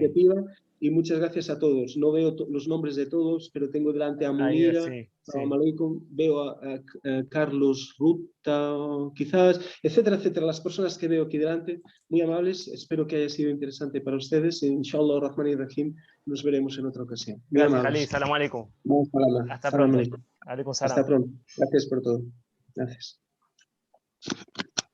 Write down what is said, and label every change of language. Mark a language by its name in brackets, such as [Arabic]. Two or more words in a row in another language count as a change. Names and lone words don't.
[Spanish] iniciativa y muchas gracias a todos. No veo los nombres de todos, pero tengo delante a Ahí, Munira, sí, [Arabic] Salam sí. [Spanish] Aleikum, veo a Carlos Ruta, quizás, etcétera, etcétera. Las personas que veo aquí delante, muy amables. Espero que haya sido interesante para ustedes. Inshallah, Rahman y Rahim, nos veremos en otra ocasión. Muy Gracias, Jalí. amables. [Arabic] سلام عليكم. [Spanish] Hasta [Arabic] Salam [Spanish] pronto. [Arabic] Aleikum. عليكم سلام. [Spanish] Hasta pronto. Gracias por todo. Gracias.